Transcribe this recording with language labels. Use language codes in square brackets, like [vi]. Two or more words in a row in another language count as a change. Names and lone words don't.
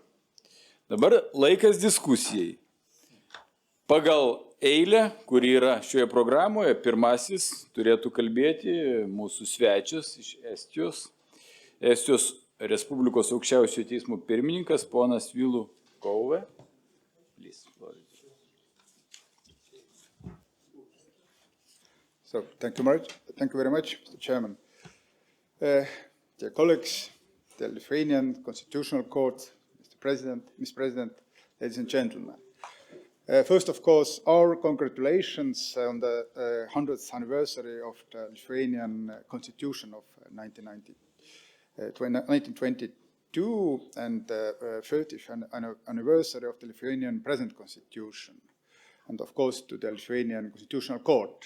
[lt] Dabar laikas diskusijai. Pagal eilę, kuri yra šioje programoje, pirmasis turėtų kalbėti mūsų svečias iš Estijos Respublikos aukščiausiojo teismo pirmininkas, ponas Vilu Kauve. [en] So, thank you very much, Mr. Chairman. Dear colleagues, the Lithuanian Constitutional Court, Mr. President, ladies and gentlemen. First, of course, our congratulations on the 100th anniversary of the Lithuanian Constitution of 1922 and the 30th anniversary of the Lithuanian present Constitution, and of course to the Lithuanian Constitutional Court.